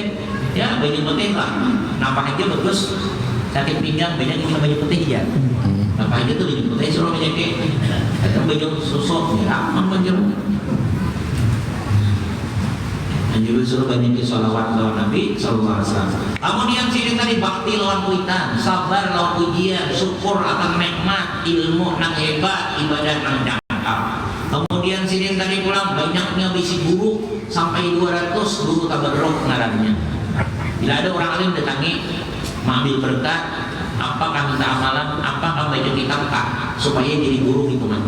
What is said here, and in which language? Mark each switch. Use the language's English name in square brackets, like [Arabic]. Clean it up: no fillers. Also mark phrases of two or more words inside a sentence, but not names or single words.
[Indonesian] Ya, baju putih lah. Nampak aja bagus. Sakit pinggang banyak yang baju putih ya. Nampak aja tuh baju putih suruh penyakit. Atau baju susuk, ya, manjur. Manjur suruh banyak sholawat lawan Nabi [Arabic] صلى الله عليه وسلم. [Indonesian] Kemudian sini tadi bakti lawan kuitan, sabar lawan ujian, syukur akan nikmat, ilmu nang hebat, ibadah nang dangkal. Kemudian sini tadi pulang banyaknya bisi guru sampai 200 guru tabarruk ngarannya. Bila ada orang alim datangi mengambil berkat, apakah minta amalan, apakah baca kitab supaya jadi guru hitungannya.